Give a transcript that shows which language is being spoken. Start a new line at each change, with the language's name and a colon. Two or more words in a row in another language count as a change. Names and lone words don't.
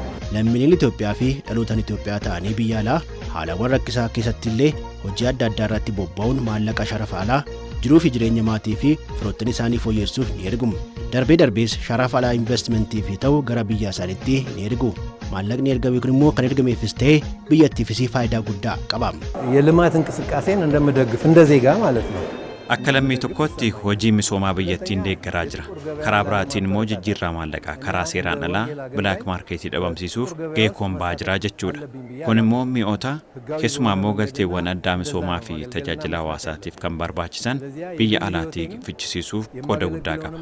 Oromo: Lammiileen Itoophiyaa fi dhalootaan Itoophiyaa ta'anii biyya alaa haalawwan rakkisaa keessatti illee hojii adda addaa irratti bobba'uun maallaqa sharafa alaa jiruu fi jireenya maatii fi firoottan isaanii fooyyessuuf ni ergumu. Darbees sharafa alaa investimentii fi ta'u gara biyya isaaniitti ni ergu. Maallaqni ergame kun immoo kan ergameefis ta'e biyyattiifis faayidaa guddaa qaba.
Amharic: የልማት እንቅስቃሴን እንደምደግፍ እንደ ዜጋ ማለት ነው።
Oromo: Akka lammii tokkotti hojii misoomaa biyyattiin deeggaraa jira. Karaa biraatiin immoo jijjiirraa maallaqaa karaa seeraan alaa
English: bilaak maarkeetii
Oromo: dhabamsiisuuf gahee ba'aa jira jechuudha. Kun immoo mi'oota keessumaa immoo galteewwan addaa misoomaa fi tajaajila hawaasaatiif kan barbaachisan biyya alaatii fichisiisuuf qooda guddaa qaba.